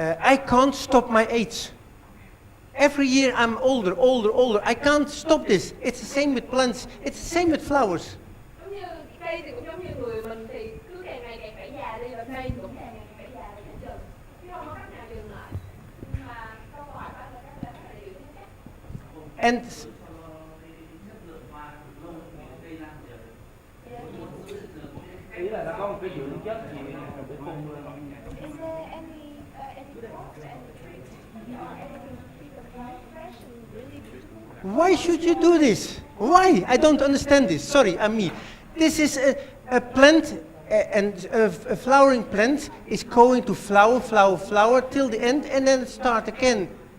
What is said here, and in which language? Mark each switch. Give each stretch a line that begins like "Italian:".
English: I can't stop my age. Every year I'm older. I can't stop this. It's the same with plants. It's the same with flowers.
Vietnamese: Giống như cây thì cũng giống như người mình thì cứ càng ngày càng phải già đi, và cây cũng càng ngày càng phải già đi hết trơn. Chứ không có cách nào dừng lại. Mà câu hỏi bạn là các bạn điều chính xác.
English: And
Vietnamese: ý là nó có một cái dưỡng chất gì để phun lên.
English: Is there any crops, any trees, or anything to keep the plant fresh and really beautiful? why should you do this? Why? I don't understand this. Sorry, I'm me. This is a plant, and a flowering plant is going to flower till the end, and then start again.